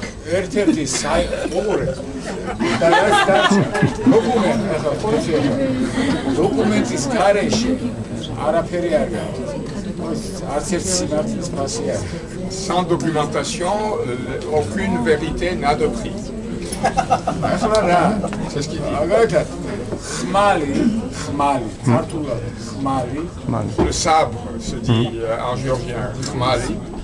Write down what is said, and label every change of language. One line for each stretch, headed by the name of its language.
Georgian: ერთ-ერთი დოკუმენტის გარეშე არაფერი არ გაქვს. არც ერთ სიმართლის ფასი არ.
French: Sans documentation, aucune vérité n'a de prix.
Georgian: ახლა რა?
French: C'est ce qu'il dit.
Georgian: მაგალითად, ხმალი, ქართულად ხმალი,
French: le sabre se dit en géorgien khmali.